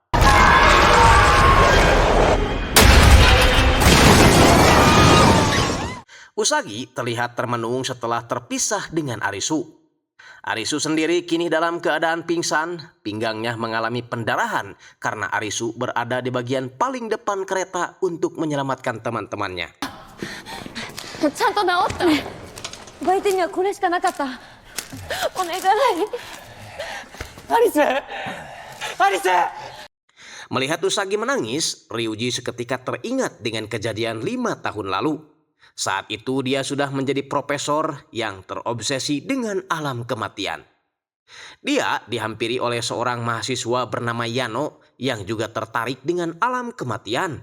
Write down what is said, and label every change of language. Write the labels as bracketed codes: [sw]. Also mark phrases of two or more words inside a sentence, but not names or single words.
[id] Usagi terlihat termenung setelah terpisah dengan Arisu. Arisu sendiri kini dalam keadaan pingsan, pinggangnya mengalami pendarahan karena Arisu berada di bagian paling depan kereta untuk menyelamatkan teman-temannya. [ja] ちゃんと治った相手にはこれしかなかったお願いアリスアリス [id] Melihat Usagi menangis, Ryuji seketika teringat dengan kejadian 5 tahun lalu. Saat itu dia sudah menjadi profesor yang terobsesi dengan alam kematian. Dia dihampiri oleh seorang mahasiswa bernama Yano yang juga tertarik dengan alam kematian.